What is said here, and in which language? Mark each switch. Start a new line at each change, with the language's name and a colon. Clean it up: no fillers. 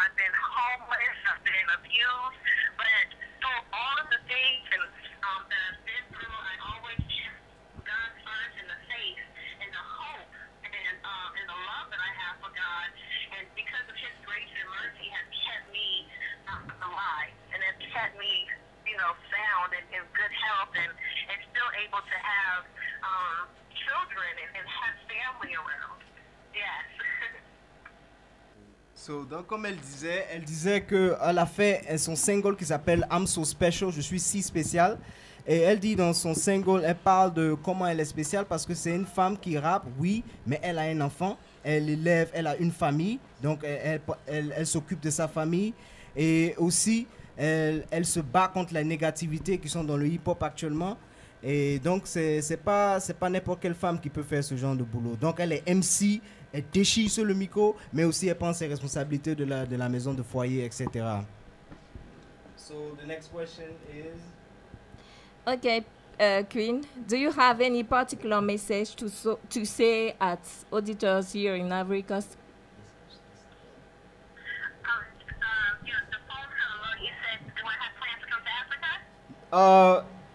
English: I've been homeless, I've been abused, but through all of the things and that I've been through, I always kept God first in the faith and the hope and the love that I have for God. And because of His grace and mercy has kept me alive and has kept me, sound and in good health and still able to have children and have family around. Yes.
French: So, donc, comme elle disait qu'elle a fait son single qui s'appelle I'm So Special, je suis si spécial. Et elle dit dans son single, elle parle de comment elle est spéciale parce que c'est une femme qui rappe, oui, mais elle a un enfant, elle a une famille, donc elle s'occupe de sa famille. Et aussi, elle se bat contre la négativité qui sont dans le hip-hop actuellement. Et donc, c'est pas n'importe quelle femme qui peut faire ce genre de boulot. Donc, elle est MC, elle déchire sur le micro, mais aussi elle prend ses responsabilités de la maison de foyer, etc.
English: So, the next question is... Okay, Queen, do you have any particular message to say at auditors here in Africa? The phone kind of low. You said, do I have plans to come to Africa?